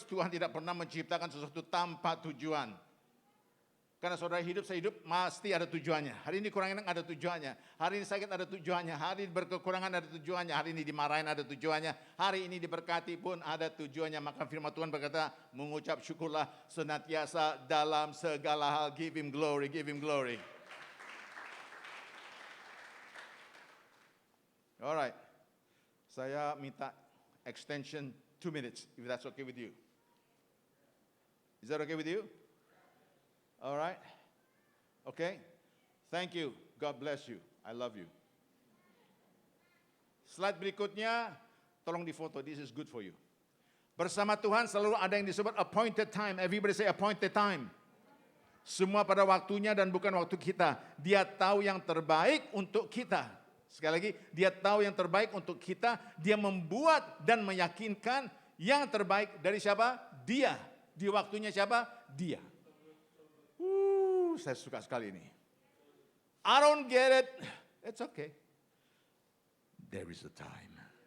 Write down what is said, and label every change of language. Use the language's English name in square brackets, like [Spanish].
[Indonesian] Tuhan tidak pernah menciptakan sesuatu tanpa tujuan. Karena saudara hidup, saya hidup, pasti ada tujuannya. Hari ini kurang enak ada tujuannya. Hari ini sakit ada tujuannya. Hari ini berkekurangan ada tujuannya. Hari ini dimarahin ada tujuannya. Hari ini diberkati pun ada tujuannya. Maka firman Tuhan berkata, mengucap syukurlah senantiasa dalam segala hal. [English] Give Him glory, give Him glory. Alright, [Indonesian] saya minta extension 2 minutes, [English] if that's okay with you. Is that okay with you? Alright, okay. Thank you, God bless you, I love you. [Indonesian] Slide berikutnya, tolong difoto, [English] this is good for you. [Indonesian] Bersama Tuhan selalu ada yang disebut appointed time, [English] everybody say appointed time. [Indonesian] Semua pada waktunya dan bukan waktu kita. Dia tahu yang terbaik untuk kita. Sekali lagi, Dia tahu yang terbaik untuk kita. Dia membuat dan meyakinkan yang terbaik dari siapa? Dia. Di waktunya siapa? Dia. Saya suka sekali ini. [English] I don't get it. It's okay. There is a time.